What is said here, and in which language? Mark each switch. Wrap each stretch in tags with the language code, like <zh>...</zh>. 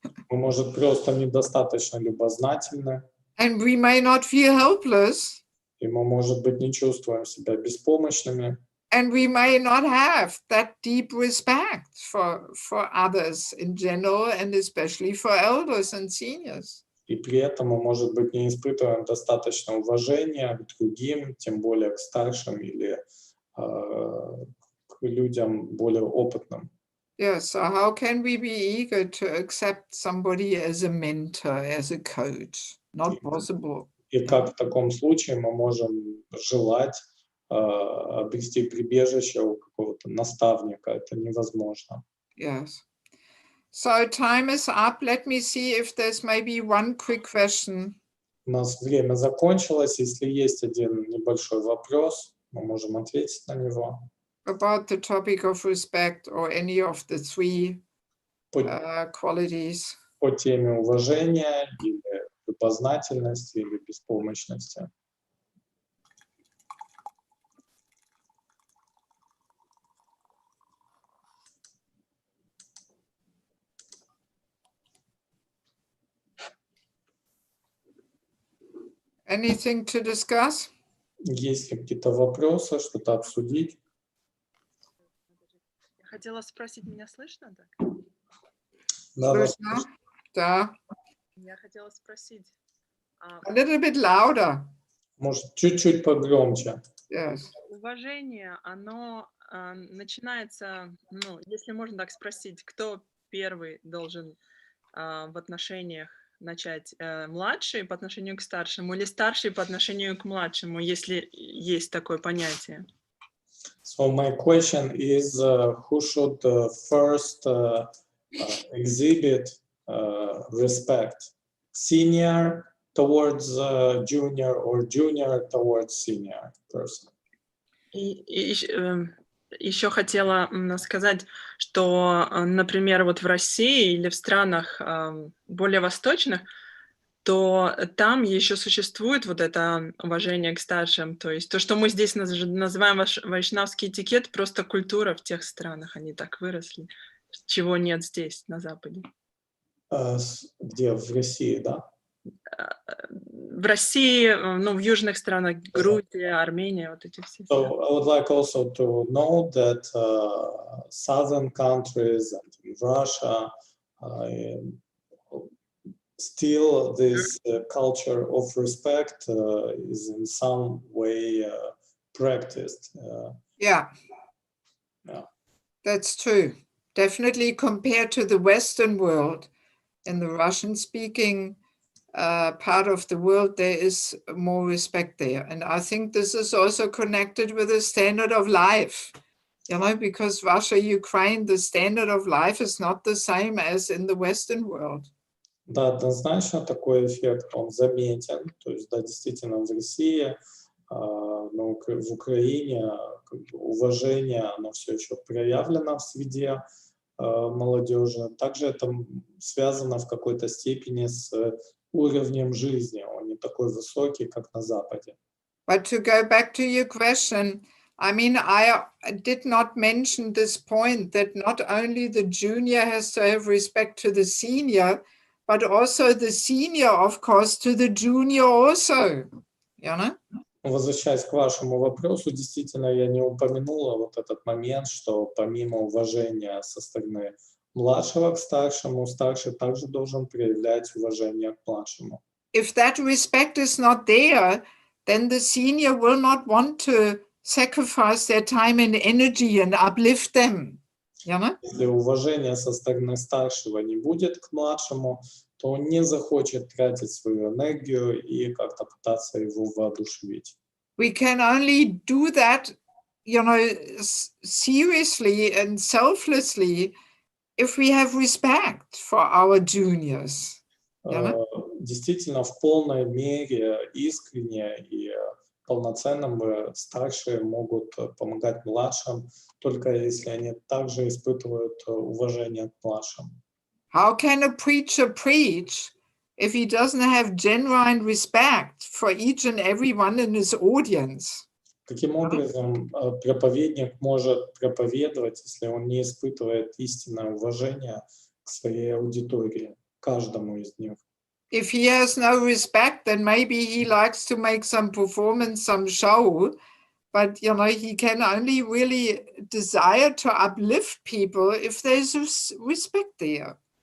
<ru>Мы, может, просто недостаточно любознательны.</ru> <en>And we may not feel helpless.</en> <ru>И мы, может быть, не чувствуем себя беспомощными.</ru> <en>And we may not have that deep respect for others in general, and especially for elders and seniors.</en> <ru>И при этом мы, может быть, не испытываем достаточно уважения к другим, тем более к старшим или к людям более опытным.</ru> <en>Yes, so how can we be eager to accept somebody as a mentor, as a coach? Not possible.</en> <ru>И как в таком случае мы можем желать обрести прибежище у какого-то наставника? Это невозможно.</ru> <en>Yes. So time is up. Let me see if there's maybe one quick question.</en> <ru>У нас время закончилось. Если есть один небольшой вопрос, мы можем ответить на него.</ru> <en>About the topic of respect or any of the three</en> <ru>По,</ru> <en>qualities.</en> <ru>по теме уважения или любознательности или беспомощности.</ru> <en>Anything to discuss?</en> <ru>Есть ли какие-то вопросы, что-то обсудить? Я хотела спросить, меня слышно, так? Да, вас Krishna? Да. Я хотела спросить,</ru> <en>A little bit louder.</en> <ru>может, чуть-чуть погромче.</ru> <en>Yes.</en> <ru>уважение, оно начинается, ну, если можно так спросить, кто первый должен в отношениях начать, младший по отношению к старшему или старший по отношению к младшему, если есть такое понятие?</ru> <en>So my question is, who should first exhibit respect? Senior towards junior or junior towards senior person?</en> <ru>И еще хотела сказать, что, например, вот в России или в странах более восточных, то там еще существует вот это уважение к старшим. То есть то, что мы здесь называем вайшнавский этикет, просто культура в тех странах, они так выросли, чего нет здесь, на Западе. Где? В России, да? В России, ну, в южных странах, Грузия, Армения, вот эти все.</ru> <en>So I would like also to know that southern countries and in Russia still this culture of respect is in some way practiced. Yeah. Yeah. That's true. Definitely compared to the Western world, in the Russian-speaking part of the world, there is more respect there. And I think this is also connected with the standard of life, you know, because Russia, Ukraine, the standard of life is not the same as in the Western world.</en> <ru>Да, однозначно такой эффект, он заметен. То есть, да, действительно, в России, в Украине как бы уважение, оно все еще проявлено в среде молодежи. Также это связано в какой-то степени с уровнем жизни. Он не такой высокий, как на Западе.</ru> <en>But to go back to your question, I mean, I did not mention this point that not only the junior has to have respect to the senior, but also the senior, of course, to the junior also, you know?</en> <ru>Возвращаясь к вашему вопросу, действительно, я не упомянула вот этот момент, что помимо уважения со стороны младшего к старшему, старший также должен проявлять уважение к младшему.</ru> <en>If that respect is not there, then the senior will not want to sacrifice their time and energy and uplift them, you know?</en> <ru>Если уважения со стороны старшего не будет к младшему, то он не захочет тратить свою энергию и как-то пытаться его воодушевить.</ru> <en>We can only do that, you know, seriously and selflessly if we have respect for our juniors.</en> <ru>Действительно, в полной мере, искренне и полноценно старшие могут помогать младшим, только если они также испытывают уважение к младшим.</ru> <en>How can a preacher preach if he doesn't have genuine respect for each and everyone in his audience?</en> <ru>Каким образом проповедник может проповедовать, если он не испытывает истинное уважение к своей аудитории, каждому из них?</ru> <en>If he has no respect, then maybe he likes to make some performance, some show, but you know, he can only really desire to uplift people if there's respect there.</en>